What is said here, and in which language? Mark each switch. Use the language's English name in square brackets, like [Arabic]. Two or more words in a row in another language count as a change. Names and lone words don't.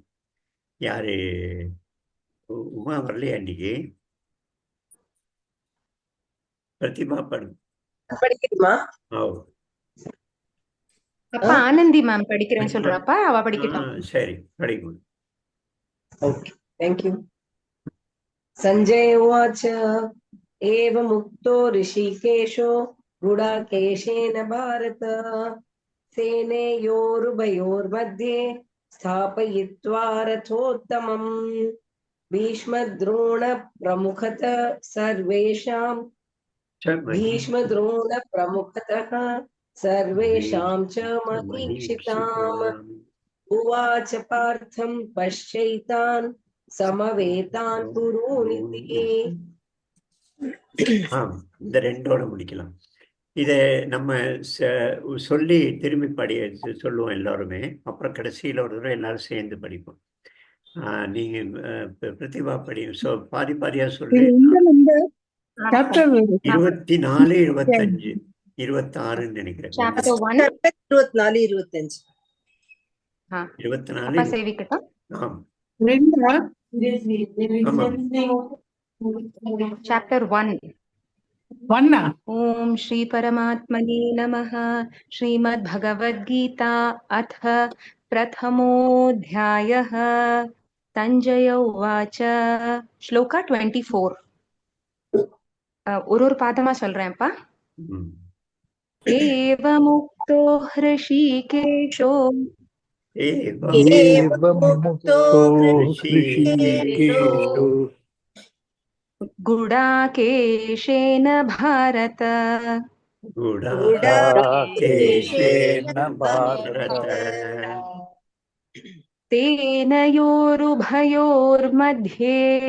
[Tamil] யாரு உமா வரலையா இன்னைக்கு? பிரதிமா படிக்குமா? அப்பா ஆனந்தி மேம் படிக்கிறேன்னு சொல்றாப்பா, அவ படிக்கட்டும். சரி, படிக்கும். [English] okay thank you. [Sanskrit] संजय उवाच एवमुक्तो ऋषिकेशो गुडाकेशेन भारत सेनयोरुभयोर्मध्ये स्थापयित्वा रथोत्तमम् भीष्मद्रोणप्रमुखतः सर्वेषां भीष्मद्रोणप्रमुखतः सर्वेषां च महीक्षिताम् उवाच पार्थं पश्यैतान् समवेतान् कुरूनिति। [Tamil] இந்த ரெண்டோட முடிக்கலாம். இதை நம்ம சொல்லி திரும்பி சொல்லுவோம் எல்லாருமே. அப்புறம் கடைசியில் ஒரு தடவை எல்லாரும் சேர்ந்து படிப்போம். நீங்க பிரதிபா படியும் பாதி பாதியா சொல்லி 24, 25, 26 நினைக்கிறேன். Chapter 1 24, 25. 24 அப்பா சேவிக்கட்டும். Chapter 1 [Sanskrit] ओम श्री परमात्मने नमः। श्रीमद् भगवद्गीता अथ प्रथमोऽध्यायः। संजय उवाच श्लोका 24 [Tamil] ஒரு பாதமா சொல்றேன்ப்பா. [Sanskrit] एवमुक्तो हृषीकेशो गुडाकेशेन भारत सेनयोरुभयोर्मध्ये